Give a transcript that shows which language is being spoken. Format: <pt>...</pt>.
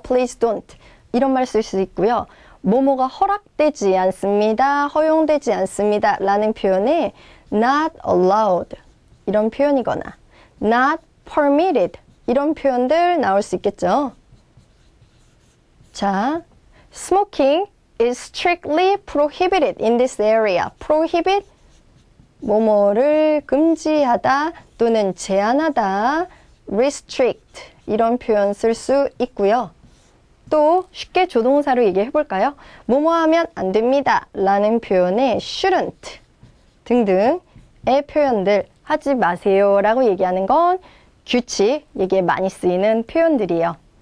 <ko>please don't 이런 말 쓸 수 있고요. 뭐뭐가 허락되지 않습니다. 허용되지 않습니다 라는 표현에 not allowed 이런 표현이거나 not permitted 이런 표현들 나올 수 있겠죠.</ko> <en>자, smoking is strictly prohibited in this area.</en> <ko>prohibit 뭐뭐를 금지하다 또는 제한하다 restrict 이런 표현 쓸 수 있고요. 또 쉽게 조동사로 얘기해 볼까요? 뭐뭐 하면 안 됩니다 라는 표현에 shouldn't 등등의 표현들 하지 마세요 라고 얘기하는 건 규칙 얘기에 많이 쓰이는 표현들이에요.</ko>